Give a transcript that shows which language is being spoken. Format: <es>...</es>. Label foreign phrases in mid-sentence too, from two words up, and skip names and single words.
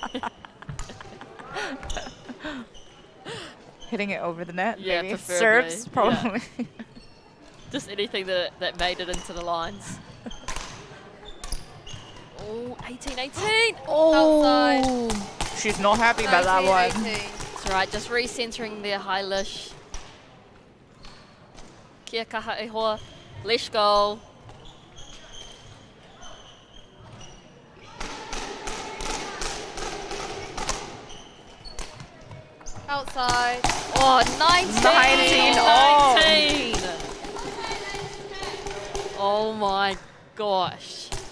<en>Hitting it over the net, Yeah, maybe. preferably, Serves, yeah. probably. Just anything that made it into the lines. Oh, 18-18. Oh, she's not happy about that 19, one. 18. That's right, just recentering there, Hylish.</en> <mi>Kia kaha e hoa.</mi> <en>Let's go. Outside. Oh, 19 19 Oh my gosh.</en>